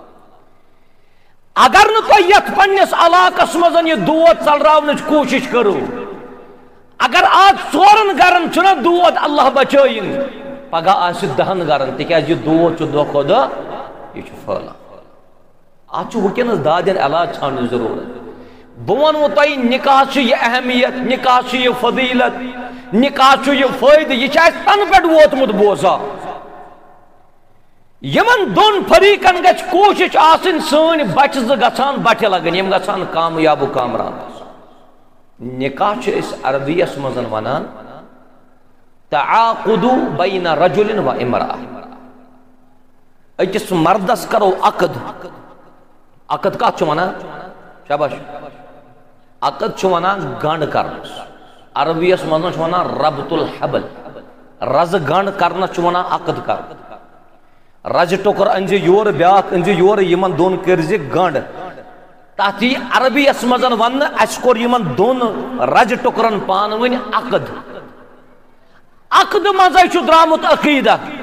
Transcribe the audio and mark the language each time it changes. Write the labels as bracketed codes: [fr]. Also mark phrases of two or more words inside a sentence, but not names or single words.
[ks] اگر نہٕ تۄہہِ یتھ پننس علاقس منٛز یہ دود ژلراونٕچ کوٗشش کٔرِو اگر آز 4 گرن چھُنہ دود اللہ بچٲیِن پگاہ آسہِ 10 گرن تِکیازِ یہ دود چھُ دۄہ کھۄتہٕ دۄہ یہ چھُ پھٔہلان اتھ چھُ وٕنکیٚنس دادٮ۪ن علاج ژھانڈنٕچ ضروٗرت بہٕ ونہو تۄہہِ نکاح چھُ یہ اہمیت نکاح چھُ یہ فضیلت نکاح چھُ یہ فٲیدٕ یہ چھُ اَسہِ تنہٕ پٮ۪ٹھ ووتمُت بوزان یمن دۄن فریقن گژھِ کوٗشش آسٕنۍ سٲنۍ بچہِ زٕ گژھان بٹھِ لگٕنۍ یِم گژھان کامیاب و کامران نکاح چھِ أسۍ عربیس منٛز ونان [ar] تعاقد بین رجل و امرأة [ks] أکِس مردس کرو عقد عقد کتھ چھُ ونان شاباش عقد چھُ ونان گنڈ کرنس عربیس منٛز چھُ ونان [ar] ربط الحبل [ks] رزٕ گنڈ کرنس چھُ ونان عقد کرن رزِ ٹُکر أنزِ یورٕ بیاکھ أنزِ یورٕ یِمن دۄن کٔرزِ گنڈ تتھ یی عربیس منٛز وننہٕ اَسہِ کوٚر یِمن دۄن رزِ ٹُکرن پانہٕ ؤنۍ عقد عقد منٛزے چھُ درامُت عقیدہ